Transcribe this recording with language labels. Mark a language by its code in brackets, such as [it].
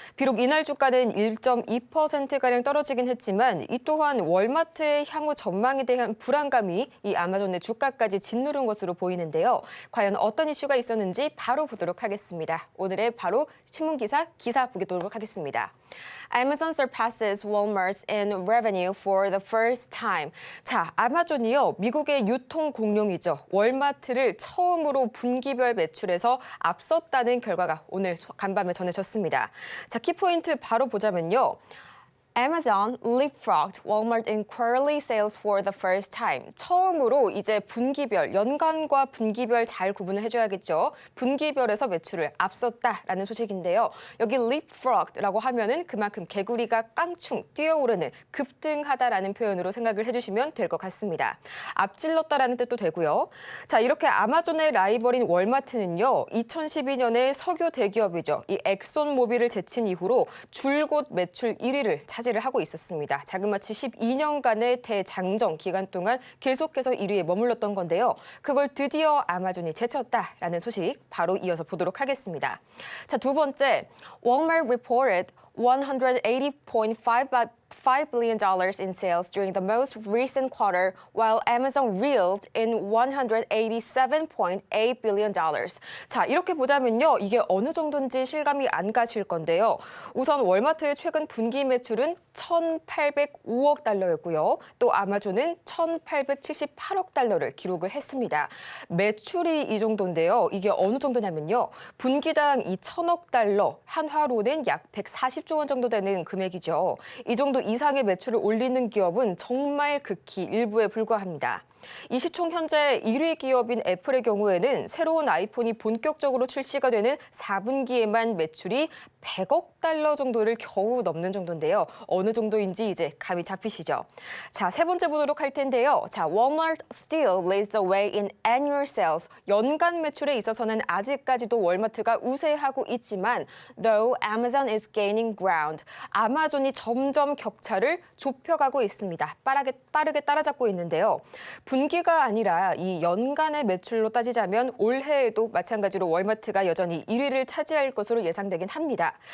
[ko] 비록 이날 주가는 1.2%가량 떨어지긴 했지만 이 또한 월마트의 향후 전망에 대한 불안감이 이 아마존의 주가까지 짓누른 것으로 보이는데요. 과연 어떤 이슈가 있었는지 바로 보도록 하겠습니다. 오늘의 바로 신문기사 보도록 하겠습니다. [en] Amazon surpasses Walmart in revenue for the first time. [ko] 자, 아마존이요. 미국의 유통 공룡이죠. 월마트를 처음으로 분기별 매출에서 앞섰다는 결과가 오늘 간밤에 전해졌습니다. 자, 키포인트 바로 보자면요. [en] Amazon leapfrogged Walmart in quarterly sales for the first time. [ko] 처음으로 이제 분기별, 연간과 분기별 잘 구분을 해줘야겠죠. 분기별에서 매출을 앞섰다라는 소식인데요. 여기 leapfrogged라고 하면은 그만큼 개구리가 깡충 뛰어오르는 급등하다라는 표현으로 생각을 해주시면 될 것 같습니다. 앞질렀다라는 뜻도 되고요. 자, 이렇게 아마존의 라이벌인 월마트는요. 2012년에 석유 대기업이죠. 이 엑손모빌을 제친 이후로 줄곧 매출 1위를 차지를 하고 있었습니다. 자그마치 12년간의 대장정 기간 동안 계속해서 1위에 머물렀던 건데요. 그걸 드디어 아마존이 제쳤다라는 소식 바로 이어서 보도록 하겠습니다. 자, 두 번째, [en] Walmart reported $180.5 billion in sales during the most recent quarter, while Amazon reeled in $187.8 billion. [ko] 자, 이렇게 보자면요. 이게 어느 정도인지 실감이 안 가실 건데요. 우선 월마트의 최근 분기 매출은 1,805억 달러였고요. 또 아마존은 1,878억 달러를 기록을 했습니다. 매출이 이 정도인데요. 이게 어느 정도냐면요. 분기당 이 1,000억 달러, 한화로는 약 140조 원 정도 되는 금액이죠. 이 정도 이상의 매출을 올리는 기업은 정말 극히 일부에 불과합니다. 이 시총 현재 1위 기업인 애플의 경우에는 새로운 아이폰이 본격적으로 출시가 되는 4분기에만 매출이 100억 달러 정도를 겨우 넘는 정도인데요. 어느 정도인지 이제 감이 잡히시죠? 자, 세 번째 보도록 할 텐데요. [en] 자, Walmart still leads the way in annual sales. [ko] 연간 매출에 있어서는 아직까지도 월마트가 우세하고 있지만 [en] though Amazon is gaining ground. [ko] 아마존이 점점 격차를 좁혀가고 있습니다. 빠르게 따라잡고 있는데요. 분기가 아니라 이 연간의 매출로 따지자면 올해에도 마찬가지로 월마트가 여전히 1위를 차지할 것으로 예상되긴 합니다.